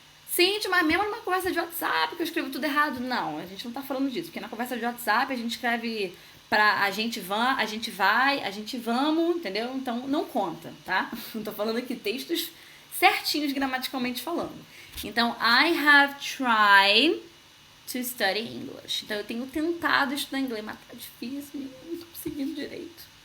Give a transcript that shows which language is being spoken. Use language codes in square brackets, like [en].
[pt] Sim, mas mesmo numa conversa de WhatsApp que eu escrevo tudo errado. Não, a gente não tá falando disso. Porque na conversa de WhatsApp a gente escreve pra a gente vai, a gente vamos, entendeu? Então não conta, tá? Não tô falando aqui textos certinhos gramaticalmente falando. [en] Então, I have tried to study English. [pt] Então eu tenho tentado estudar inglês, mas tá difícil, não tô conseguindo direito.